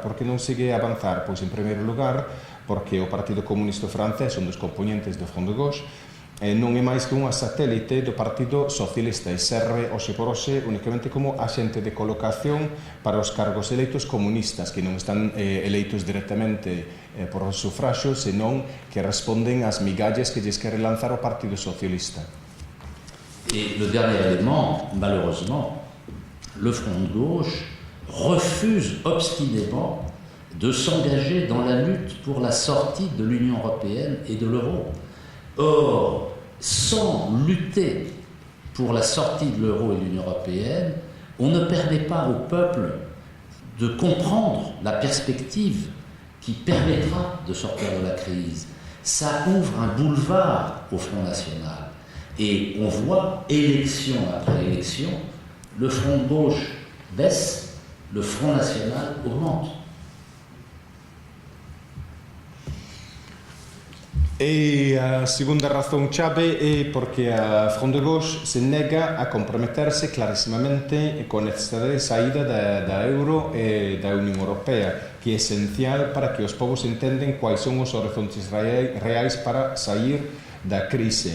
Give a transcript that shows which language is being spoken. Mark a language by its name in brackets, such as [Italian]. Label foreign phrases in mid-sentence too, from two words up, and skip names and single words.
[Galician] Por que non sigue avanzar? Pois en primeiro lugar porque o Partido Comunista francés, un dos componentes do Front de Gauche, non é máis que unha satélite do Partido Socialista e serve hoxe por hoxe únicamente como axente de colocación para os cargos eleitos comunistas, que non están eleitos directamente por sufraxo, senón que responden ás migallas que lles quere lanzar o Partido Socialista. [French] Et le dernier élément, malheureusement, le Front de gauche refuse obstinément de s'engager dans la lutte pour la sortie de l'Union européenne et de l'euro. Or, sans lutter pour la sortie de l'euro et de l'Union européenne, on ne permet pas au peuple de comprendre la perspective qui permettra de sortir de la crise. Ça ouvre un boulevard au Front National. Et on voit, élection après élection, le Front de gauche baisse, le Front National augmente. [Galician] E a segunda razón chave é porque a Front de Gauche se nega a comprometerse clarísimamente con a necesidade de saída da euro e da Unión Europea, que é esencial para que os povos entenden quais son os horizontes reais para sair da crise.